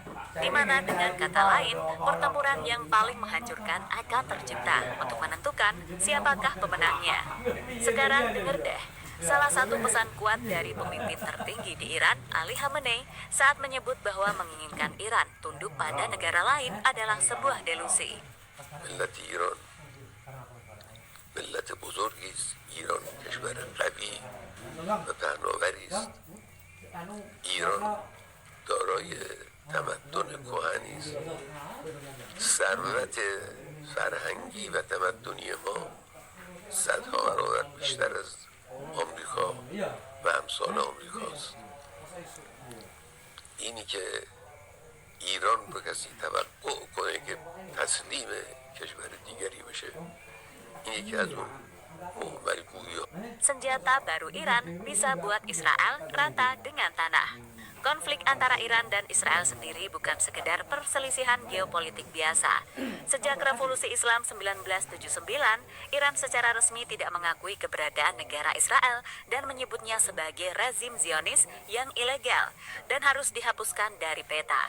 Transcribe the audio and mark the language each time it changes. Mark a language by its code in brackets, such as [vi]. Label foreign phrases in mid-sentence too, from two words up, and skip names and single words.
[id] Di mana dengan kata lain, pertempuran yang paling menghancurkan akan tercipta untuk menentukan siapakah pemenangnya. Sekarang dengar deh. Salah satu pesan kuat dari pemimpin tertinggi di Iran, Ali Khamenei, saat menyebut bahwa menginginkan Iran tunduk pada negara lain adalah sebuah delusi. [fa] ملت ایران ملت بزرگی است. ایران کشور قوی و پهناوری است. ایران دارای تمدن کهنی است. ثروت فرهنگی و تمدنی ما صدها برابر بیشتر از آمریکا و همسال آمریکاست. اینی که ایران رو کسی توقع کنه که تسلیم کشور دیگری بشه، این یکی از اون مهملگویی ها. [id] Senjata baru Iran bisa buat Israel rata dengan tanah. Konflik antara Iran dan Israel sendiri bukan sekedar perselisihan geopolitik biasa. Sejak Revolusi Islam 1979, Iran secara resmi tidak mengakui keberadaan negara Israel dan menyebutnya sebagai rezim Zionis yang ilegal dan harus dihapuskan dari peta.